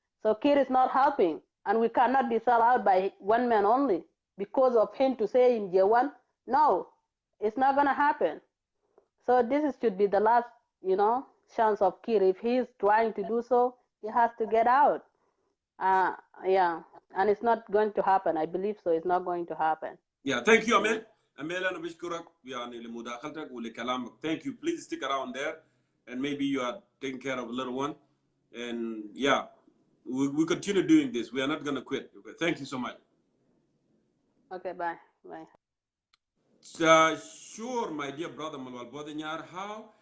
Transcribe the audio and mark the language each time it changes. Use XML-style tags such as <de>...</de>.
<en>So Kiir is not helping, and we cannot be sold out by one man only because of him to say in J1, no, it's not going to happen. So this should be the last, you know, chance of Kiir. If he is trying to do so, he has to get out. Yeah, and it's not going to happen. I believe so. It's not going to happen. Yeah, thank you, Amel.</en> <ar>Amel, أنا بشكرك يعني لمداخلتك ولكلامك.</ar> <en>Thank you. Please stick around there, and maybe you are taking care of a little one. And yeah, we continue doing this. We are not going to quit. Okay. Thank you so much. Okay, bye. Bye. Sure, my dear brother Malwal Bodanyar. How?</en>